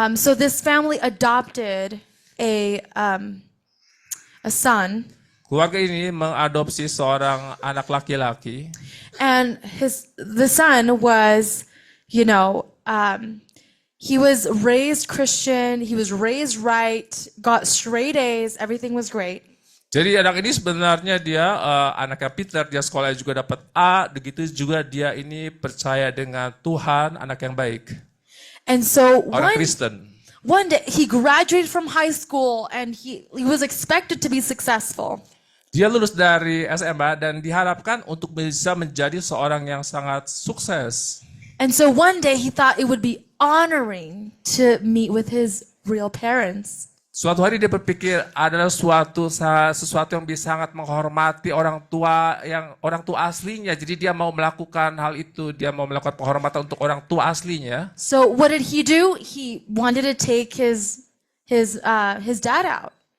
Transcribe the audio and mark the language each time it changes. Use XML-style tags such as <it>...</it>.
<en>So this family adopted a son,</en> <id>Keluarga ini mengadopsi seorang anak laki-laki,</id> <en>and the son was, he was raised Christian, he was raised right, got straight A's, everything was great.</en> <id>Jadi anak ini sebenarnya dia anaknya Peter, dia sekolah juga dapat A, begitu juga dia ini percaya dengan Tuhan, anak yang baik,</id> <en>And so</en> <id>orang Kristen.</id> <en>one day he graduated from high school and he was expected to be successful.</en> <id>Dia lulus dari SMA dan diharapkan untuk bisa menjadi seorang yang sangat sukses.</id> <en>And so one day he thought it would be honoring to meet with his real parents.</en> <id>Suatu hari dia berpikir adalah sesuatu yang bisa sangat menghormati orang tua aslinya. Jadi dia mau melakukan hal itu, dia mau melakukan penghormatan untuk orang tua aslinya.</id> <en>So what did he do? He wanted to take his dad out.</en>